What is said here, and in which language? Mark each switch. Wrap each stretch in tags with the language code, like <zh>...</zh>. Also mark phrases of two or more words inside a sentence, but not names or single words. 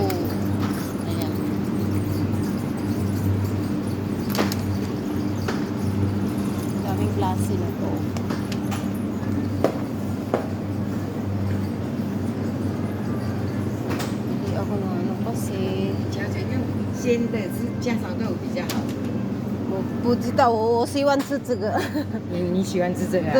<tl>Ayan. Daming klase na to. Hindi ako na ano kasi</tl> <zh>鲜的是加少豆比较好。我不知道，我喜欢吃这个。你喜欢吃这个、啊？</zh>